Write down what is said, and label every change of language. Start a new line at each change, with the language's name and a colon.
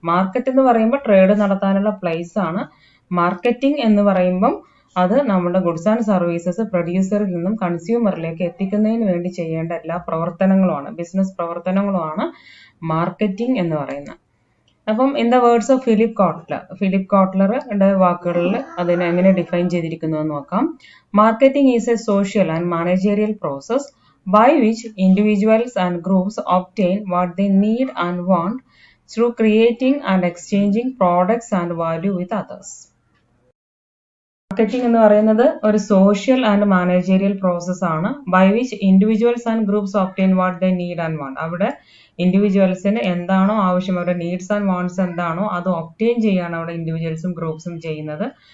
Malayalam: Market എന്ന് പറയുമ്പോൾ trade നടത്താനുള്ള പ്ലേസ് ആണ്. മാർക്കറ്റിംഗ് എന്ന് പറയുമ്പം അത് നമ്മുടെ ഗുഡ്സ് ആൻഡ് സർവീസസ് പ്രൊഡ്യൂസറിൽ നിന്നും കൺസ്യൂമറിലേക്ക് എത്തിക്കുന്നതിന് വേണ്ടി ചെയ്യേണ്ട എല്ലാ പ്രവർത്തനങ്ങളുമാണ്, ബിസിനസ് പ്രവർത്തനങ്ങളുമാണ് മാർക്കറ്റിംഗ് എന്ന് പറയുന്നത്. അപ്പം
English: in the words of
Malayalam: Philip കോട്ട്ലറുടെ വാക്കുകളിൽ അതിനെ എങ്ങനെ ഡിഫൈൻ ചെയ്തിരിക്കുന്നു എന്ന് നോക്കാം.
English: Marketing is a social and managerial process by which individuals and groups obtain what they need and want through creating and exchanging products and value with others.
Malayalam: Marketing എന്ന് പറയുന്നത് ഒരു social and managerial process ആണ്.
English: by which individuals and groups obtain what they need and want,
Malayalam: അവിടെ ഇൻഡിവിജ്വൽസിന് എന്താണോ ആവശ്യം, അവരുടെ needs and wants എന്താണോ അത് ഒബ്റ്റെയിൻ ചെയ്യാണ് അവിടെ ഇൻഡിവിജ്വൽസും ഗ്രൂപ്പ്സും ചെയ്യുന്നത്.